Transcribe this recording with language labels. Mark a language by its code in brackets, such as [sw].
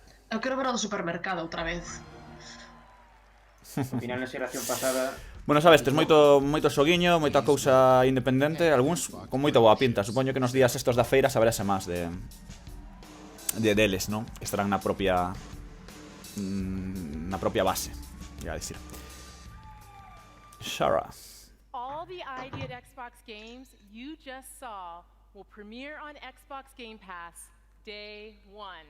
[gl] Eu quero ver o do supermercado outra vez. Ao final, na xeración pasada... Bueno, sabes, tes moito xoguiño, moita cousa independente, algúns con moita boa pinta. Supoño que nos días estos da feira saberase máis deles, non? Estarán na propia base, [es] iba a decir. [gl] Shara. [en] All the ID at Xbox games you just saw will premiere on Xbox Game Pass day 1.